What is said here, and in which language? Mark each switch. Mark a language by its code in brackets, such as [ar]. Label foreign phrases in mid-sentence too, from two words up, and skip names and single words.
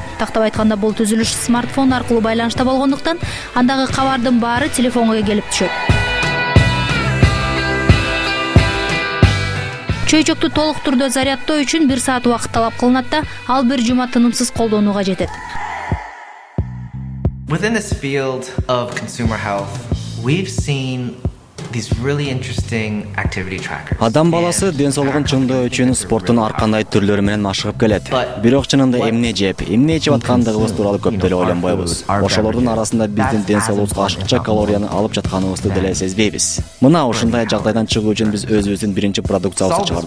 [ky] Тактап айтканда, бул түзүлүш смартфон аркылуу байланышта болгондуктан, андагы кабардын баары телефонго келип түшөт. Чөйчөктү толук түрдө зарядтоо үчүн 1 саат убакыт талап кылынат да, ал бир жума тынымсыз колдонууга жетет. [en] Within this field of consumer health, we've seen these really interesting activity trackers. [ky] Адам баласы ден соолугун чыңдоо үчүн спорттун ар кандай түрлөрү менен машыгып келет. Бирок чынында эмне жеп, эмне ичип аткандыгыбыз тууралуу көп деле ойлонбойбуз. Ошолордун арасында биздин ден соолугубузга ашыкча калорияны алып жатканыбызды деле сезбейбиз. Мына ушундай жагдайдан чыгуу үчүн биз өзүбүздүн биринчи продукциябызды чыгардык.